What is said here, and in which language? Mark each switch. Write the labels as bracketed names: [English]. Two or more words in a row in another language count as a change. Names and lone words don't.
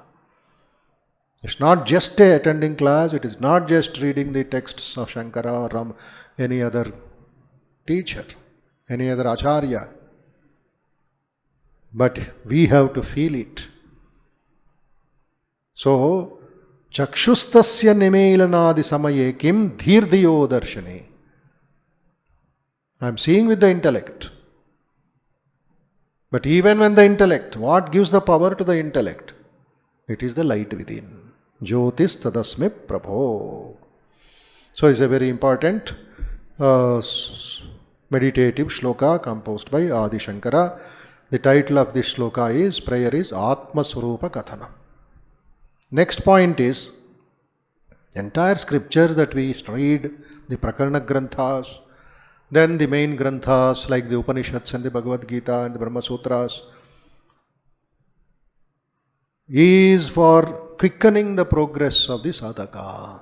[English] It's not just attending class, it is not just reading the texts of Shankara or any other teacher, any other acharya. But we have to feel it. So, [Sanskrit] chakshustasya nimelanadi samaye kim dhirdhiyo darshane. [English] I am seeing with the intellect. But even when the intellect, what gives the power to the intellect? It is the light within. [Sanskrit] Jyotis tadasmi prabho. [English] So it's a very important meditative shloka composed by Adi Shankara. The title of this shloka is, prayer is Atma Swarupa Kathanam. Next point is, entire scripture that we read, the Prakarana Granthas, then the main Granthas like the Upanishads and the Bhagavad Gita and the Brahma Sutras, is for quickening the progress of the sadhaka.